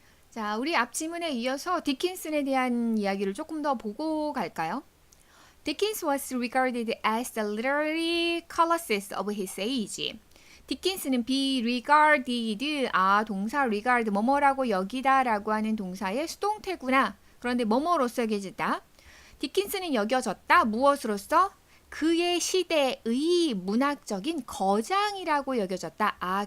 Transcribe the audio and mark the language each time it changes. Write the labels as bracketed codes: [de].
[ko] 자, 우리 앞 지문에 이어서 디킨슨에 대한 이야기를 조금 더 보고 갈까요? [en] Dickens was regarded as the literary colossus of his age. [ko] 디킨스는 be regarded, 동사 regard, 뭐뭐라고 여기다라고 하는 동사의 수동태구나. 그런데 뭐뭐로서 여겨졌다. 디킨스는 여겨졌다. 무엇으로서? 그의 시대의 문학적인 거장이라고 여겨졌다.